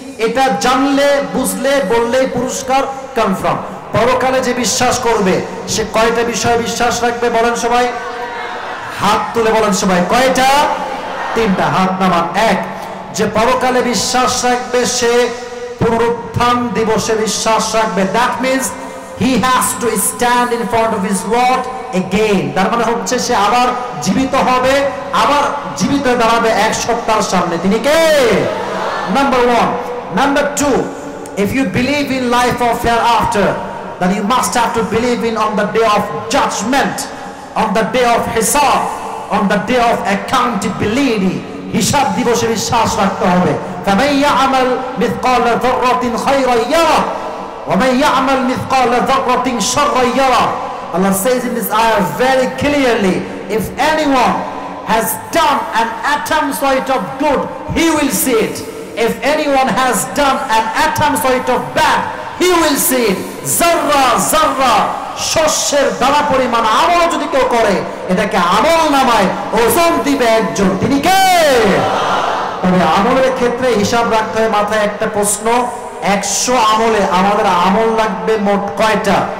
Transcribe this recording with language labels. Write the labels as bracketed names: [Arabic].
[Bangla] এটা জানলে, বুঝলে, বললেই পুরস্কার কনফার্ম। পরকালে যে বিশ্বাস করবে সে কয়টা বিষয়ে বিশ্বাস রাখবে বলেন সবাই? হাত তুলে বলেন সবাই, কয়টা? 3টা। হাত নামান। 1, যে পরকালে বিশ্বাস রাখবে সে পুনরুত্থান দিবসে বিশ্বাস রাখবে। [English] That means he has to stand in front of his Lord again. [Bangla] তার মানে হচ্ছে সে আবার জীবিত হবে, আবার জীবিত দাঁড়াবে এক সপ্তাহের সামনে। তিনি কে? [English] Number 1. Number 2, if you believe in life of hereafter, then you must have to believe in on the day of judgment, on the day of hisab, on the day of accountability. [Bangla] হিসাব দিবসে বিশ্বাস রাখতে হবে। [Arabic] فَمَنْ يَعْمَلْ مِثْقَالَ ذَرَّةٍ خَيْرًا يَرَهُ وَمَنْ يَعْمَلْ مِثْقَالَ ذَرَّةٍ شَرًّا يَرَهُ. [English] Allah says in this ayah very clearly, if anyone has done an atom sort of good, he will see it. If anyone has done an atom sort of bad, he will see it. [Bangla] Zarra zarra শস্যের দানা পরিমাণ আমল যদি কেউ করে, এটাকে আমল নামায় ওজন দিবে একজন, তিনি কে? তবে আমলের ক্ষেত্রে হিসাব রাখতে হয়। মাথায় একটা প্রশ্ন, 100 আমলে আমাদের আমল লাগবে মোট কয়টা?